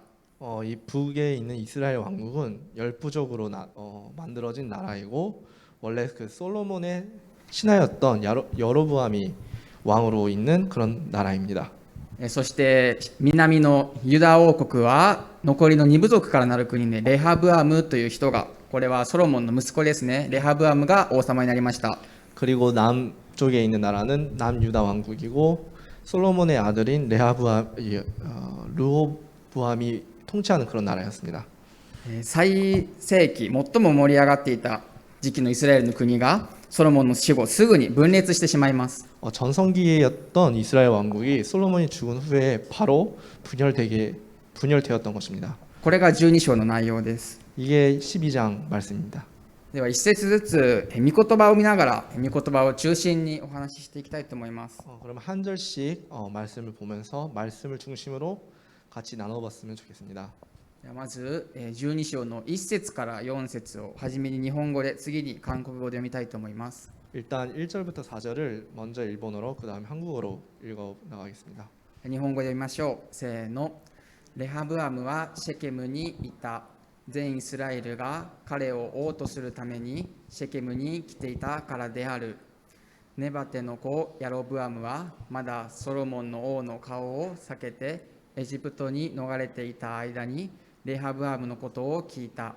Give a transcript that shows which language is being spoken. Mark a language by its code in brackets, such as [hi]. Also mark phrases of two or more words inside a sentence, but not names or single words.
[ko] 이 북에 있는 이스라엘 왕국은 10부족으로 만들어진 나라이고 원래 그 솔로몬의 신하였던 여로보암이 왕으로 있는 그런 나라입니다. [ja] そして南のユダ王国は残りの2部族からなる国でレハブアムという人が、これはソロモンの息子ですね、レハブアムが王様になりました。 [ko] 그리고 남쪽에 있는 나라는 남유다 왕국이고 솔로몬의 아들인 르호보암이 통치하는 그런 나라였습니다. [ja] 最盛期、最も盛り上がっていた時期のイスラエルの国がソロモンの死後すぐに分裂してしまいます。 [ko] 전성기였던 이스라엘 왕국이 솔로몬이 죽은 후에 바로 분열되었던 것입니다. [ja] これが12章の内容です。 [ko] 이게 12장 말씀입니다. [ja] では一節ずつ御言葉を見ながら御言葉を中心にお話ししていきたいと思います。 [ko] 그럼 한 절씩 말씀을 보면서 말씀을 중심으로 같이 나눠봤으면 좋겠습니다. [ja] ではまず12章の1節から4節をはじめに日本語で、次に韓国語で読みたいと思います。 [ko] 일단 1절부터 4절을 먼저 일본어로 그 다음에 한국어로 읽어 나가겠습니다. [ja] 日本語で読みましょう。せーの。レハブアムはシェケムにいた。全イスラエルが彼を王とするためにシェケムに来ていたからである。ネバテの子ヤロブアムはまだソロモンの王の顔を避けてエジプトに逃れていた間にレハブアムのことを聞いた。